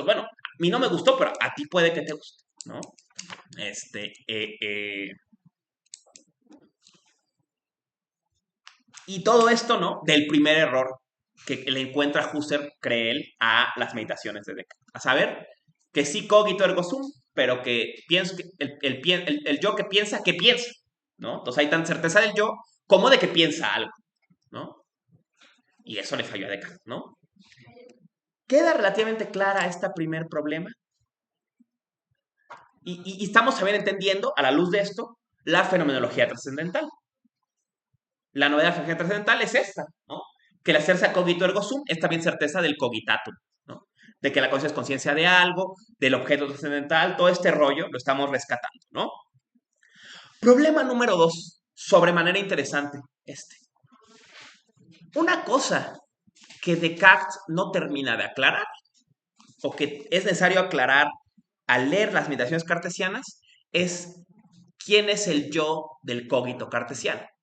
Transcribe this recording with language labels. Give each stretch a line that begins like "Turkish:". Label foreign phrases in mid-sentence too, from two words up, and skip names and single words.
Spanish: Bueno, a mí no me gustó, pero a ti puede que te guste, ¿no? Y todo esto, ¿no? Del primer error que le encuentra Husserl, cree él, a las meditaciones de Descartes. A saber, que sí
Latin: cogito ergo sum,
Spanish: pero que pienso que el yo que piensa, ¿no? Entonces hay tanta certeza del yo como de que piensa algo, ¿no? Y eso le falló a Descartes, ¿no? ¿Queda relativamente clara este primer problema? Y estamos también entendiendo, a la luz de esto, la fenomenología trascendental. La novedad de la fenomenología trascendental es esta, ¿no? Que el hacerse a
Latin: cogito ergo sum
Spanish: es también certeza del cogitatum, ¿no? De que la conciencia es conciencia de algo, del objeto trascendental, todo este rollo lo estamos rescatando, ¿no? Problema número 2, sobremanera interesante, Una cosa que Descartes no termina de aclarar, o que es necesario aclarar al leer las meditaciones cartesianas, es quién es el yo del cogito cartesiano.